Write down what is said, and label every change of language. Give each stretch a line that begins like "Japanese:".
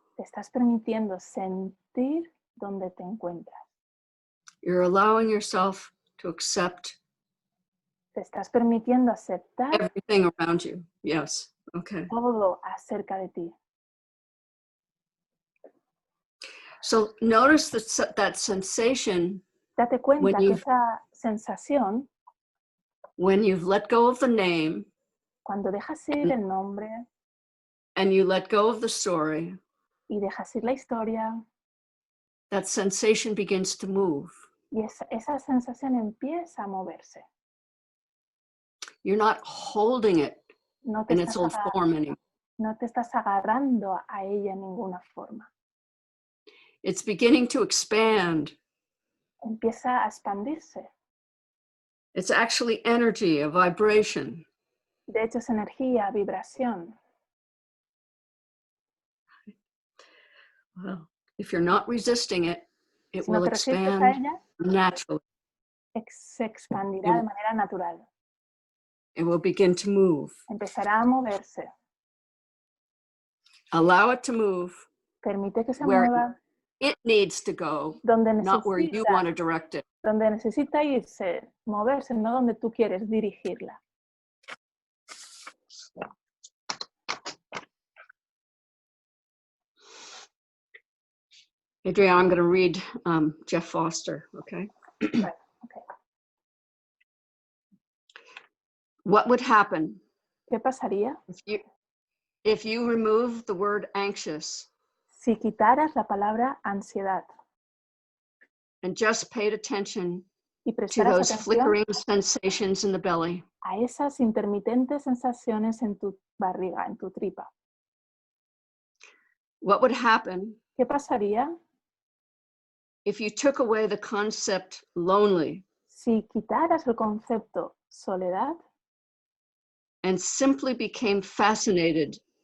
Spanish: Te estás permitiendo sentir donde te encuentras.
English: You're allowing yourself to accept
Spanish: Te estás permitiendo aceptar
English: everything around you. Yes. Okay.
Spanish: todo acerca de ti.
English: So notice that sensation
Spanish: Date cuenta que esa sensación,
English: when you've let go of the name,
Spanish: cuando dejas ir el nombre
English: and you let go of the story,
Spanish: y dejas ir la historia,
English: that sensation begins to move.
Spanish: y esa sensación empieza a moverse.
English: You're not holding it in its old form anymore.
Spanish: No te estás agarrando a ella en ninguna forma.
English: It's beginning to expand.
Spanish: Empieza a expandirse.
English: It's actually energy, a vibration.
Spanish: De hecho, es energía, vibración.
English: Well, if you're not resisting it, it will expand naturally.
Spanish: Se expandirá de manera natural.
English: It will begin to move.
Spanish: Empezará a moverse.
English: Allow it to move.
Spanish: Permite que se mueva.
English: It needs to go,
Spanish: donde
English: not where you want to direct it.
Spanish: Donde necesita irse, moverse, no donde tú quieres dirigirla.
English: Adrienne, I'm going to read Jeff Foster, okay?
Spanish: Bueno, okay.
English: What would happen
Spanish: ¿Qué pasaría
English: if you remove the word anxious
Spanish: si quitaras la palabra ansiedad
English: and just paid attention
Spanish: y
English: to
Spanish: prestaras
English: those
Spanish: atención
English: flickering sensations in the belly?
Spanish: a esas intermitentes sensaciones en tu barriga, en tu tripa?
English: What would happen
Spanish: ¿Qué pasaría
English: if you took away the concept lonely
Spanish: Si quitaras el concepto soledad
English: and simply became fascinated